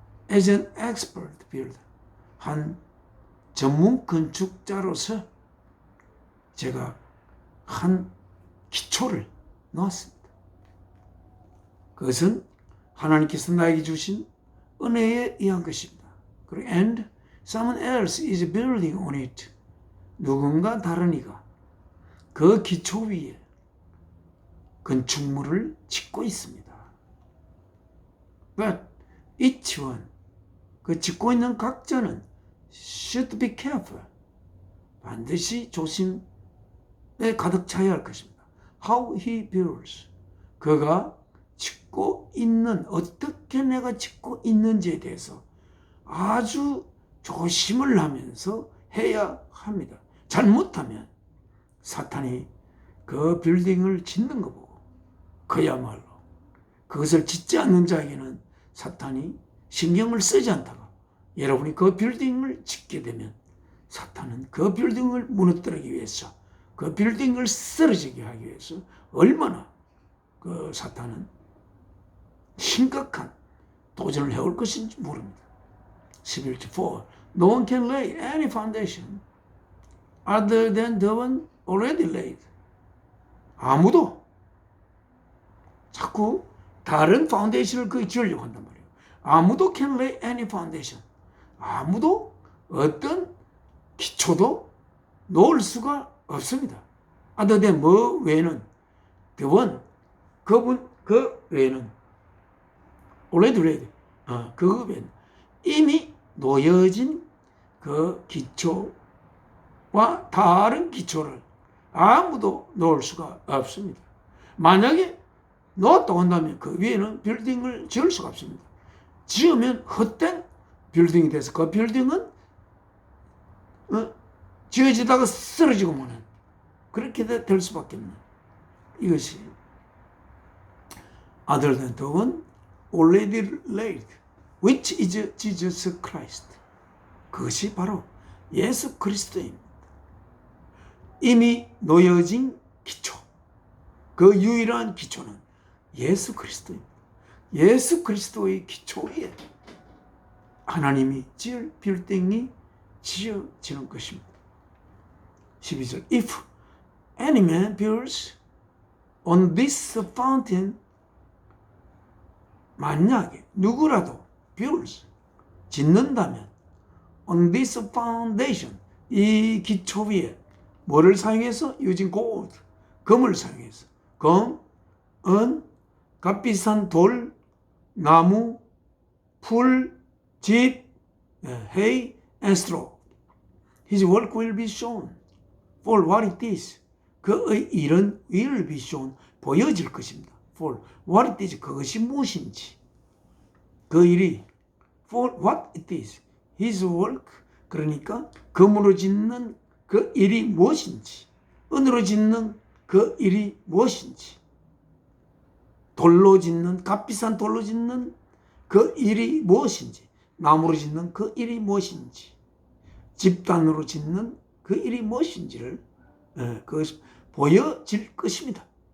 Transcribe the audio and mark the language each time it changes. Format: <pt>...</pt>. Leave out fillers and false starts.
<en>As an expert builder,</en> <ko>한 전문 건축자로서 제가 한 기초를 놓았습니다. 그것은 하나님께서 나에게 주신 은혜에 의한 것입니다. 그리고</ko> <en>and someone else is building on it.</en> <ko>누군가 다른 이가 그 기초 위에 건축물을 짓고 있습니다.</ko> <en>But each one,</en> <ko>그 짓고 있는 각자는</ko> <en>should be careful.</en> <ko>반드시 조심에 가득 차야 할 것입니다.</ko> <en>How he builds.</en> <ko>그가 짓고 있는, 어떻게 내가 짓고 있는지에 대해서 아주 조심을 하면서 해야 합니다. 잘못하면 사탄이 그 빌딩을 짓는 거 보고 그야말로 그것을 짓지 않는 자에게는 사탄이 신경을 쓰지 않다가 여러분이 그 빌딩을 짓게 되면 사탄은 그 빌딩을 무너뜨리기 위해서 그 빌딩을 쓰러지게 하기 위해서 얼마나 그 사탄은 심각한 도전을 해올 것인지 모릅니다.</ko> <en>11절 4 No one can lay any foundation other than the one already laid.</en> <ko>아무도 자꾸 다른 파운데이션을 그 지으려고 한단 말이에요. 아무도</ko> <en>can lay any foundation.</en> <ko>아무도 어떤 기초도 놓을 수가 없습니다.</ko> <en>other than</en> <ko>뭐 외에는</ko> <en>the one</en> <ko>그분 그 외에는</ko> <en>already laid.</en> <ko>그 외에는 이미 놓여진 그 기초와 다른 기초를 아무도 놓을 수가 없습니다. 만약에 놓았다고 한다면 그 위에는 빌딩을 지을 수가 없습니다. 지으면 헛된 빌딩이 돼서 그 빌딩은 지어지다가 쓰러지고 마는 그렇게 될 수밖에 없는 이것이</ko> <en>other than the one already laid which is Jesus Christ.</en> <ko>그것이 바로 예수 그리스도입니다. 이미 놓여진 기초, 그 유일한 기초는 예수 그리스도입니다. 예수 그리스도의 기초 위에 하나님이 지을 빌딩이 지어지는 것입니다.</ko> <en>12절 If any man builds on this fountain</en> <ko>만약에 누구라도</ko> <en>builds</en> <ko>짓는다면</ko> <en>on this foundation</en> <ko>이 기초 위에 뭐를 사용해서?</ko> <en>using gold</en> <ko>금을 사용해서 금, 은, 값비싼 돌, 나무, 풀, 집,</ko> <en>hay and straw. His work will be shown for what it is.</en> <ko>그의 일은</ko> <en>will be shown</en> <ko>보여질 것입니다.</ko> <en>For what it is</en> <ko>그것이 무엇인지 그 일이</ko> <en>for what it is his work</en> <ko>그러니까 금으로 짓는 그 일이 무엇인지 은으로 짓는 그 일이 무엇인지 돌로 짓는 값비싼 돌로 짓는 그 일이 무엇인지 나무로 짓는 그 일이 무엇인지 집단으로 짓는 그 일이 무엇인지를 그것이 보여질 것입니다.</ko>